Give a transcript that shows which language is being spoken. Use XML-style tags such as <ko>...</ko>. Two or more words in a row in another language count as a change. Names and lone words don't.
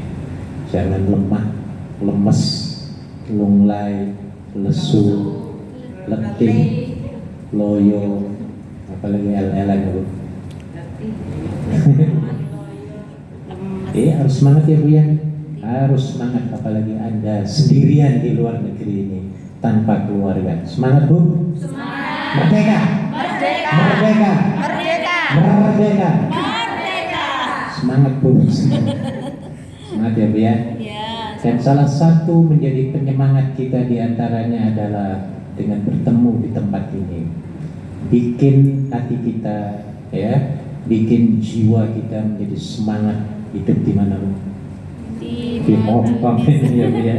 <id>Jangan lemah, lemes, lunglai, lesu, letih, loyo, apalagi el-elan Bu. Harus semangat ya Bu ya, harus semangat, apalagi Anda sendirian di luar negeri ini. tanpa keluarga. Semangat Bu. Semangat. Merdeka. Merdeka. Merdeka. Merdeka. Merdeka. Merdeka. Semangat Bu. Semangat ya Bu ya. Ya. Dan salah satu menjadi penyemangat kita diantaranya adalah dengan bertemu di tempat ini, bikin hati kita ya, bikin jiwa kita menjadi semangat hidup di mana Bu? Di Hongkong ya Bu ya.</id>